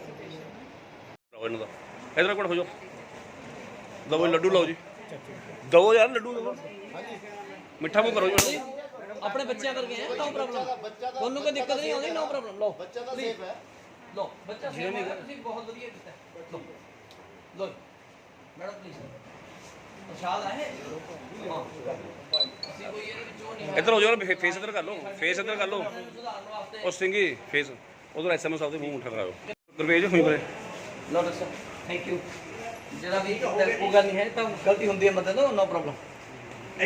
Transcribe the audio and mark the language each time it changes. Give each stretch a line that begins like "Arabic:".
Punjabi: ਇਹਨਾਂ ਦਾ ਇਧਰ ਕੋਲ ਹੋ ਜਾਓ, ਦਵੋ ਲੱਡੂ ਲਓ ਜੀ, ਦਵੋ ਯਾਰ ਲੱਡੂ ਦਵੋ, ਮਿੱਠਾ ਮੂੰਹ ਕਰੋ ਜੀ।
Hindi: अपने बच्चे करके हैं,
English: no problem,
Hindi: दोनों को दिक्कत नहीं होगी, नो प्रॉब्लम। लो
Punjabi: ਬੱਚਾ ਤਾਂ ਸੇਫ ਹੈ।
Hindi: लो बच्चा सेफ है,
Punjabi: तुसी बहुत बढ़िया कीता है।
Hindi: लो लो मैडम प्लीज प्रसाद है।
Punjabi: हां ਅਸੀਂ ਕੋਈ ਇਹਦੇ ਵਿੱਚੋਂ ਨਹੀਂ ਇੱਧਰ ਹੋ ਜਾਓ, ਫੇਸ ਇੱਧਰ ਕਰ ਲਓ, ਫੇਸ ਇੱਧਰ ਕਰ ਲਓ। ਸੁਧਾਰਨ ਵਾਸਤੇ। ਉਹ ਸਿੰਘੀ ਫੇਸ ਉਧਰ ਐਸਐਮਓ ਸਾਹਿਬ ਦੇ ਮੂੰਹ ਮੁੱਠਾ ਕਰਾਓ। ਗੁਰਵੇਜ ਹੋਈ ਬਰੇ ਲੋ ਡਾਕਟਰ ਸਾਹਿਬ,
English: Thank you.
Punjabi: ਜਿਹੜਾ ਵੀ ਕੋਈ ਗੱਲ ਨਹੀਂ ਹੈ ਤਾਂ ਗਲਤੀ ਹੁੰਦੀ ਹੈ ਮਤਲਬ
English: No problem.